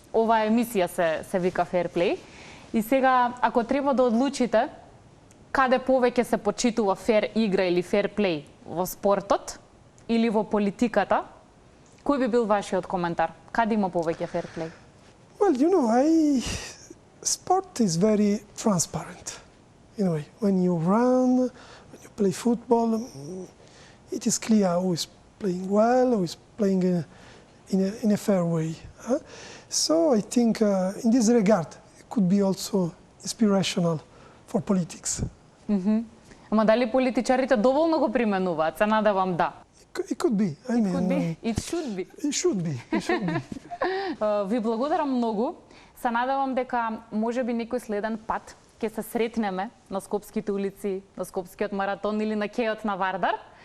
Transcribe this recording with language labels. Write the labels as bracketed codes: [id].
[mk] Оваа емисија се вика fair play. И сега, ако треба да одлучите каде повеќе се почитува fair игра или fair play, во спортот или во политиката, кој би бил вашиот коментар? Каде има повеќе fair play? [en] Well, sport is very transparent. In a way, when you run, when you play football, it is clear who is playing well, who is playing in a fair way. So I think in this regard, it could be also inspirational for politics. [mk] Ама дали политичарите доволно го применуваат? Се надевам да. [en] It could be. It should be. It should be. [mk] Ви благодарам многу. Се надевам дека можеби некој следен пат ќе се сретнеме на скопските улици, на скопскиот маратон или на кејот на Вардар.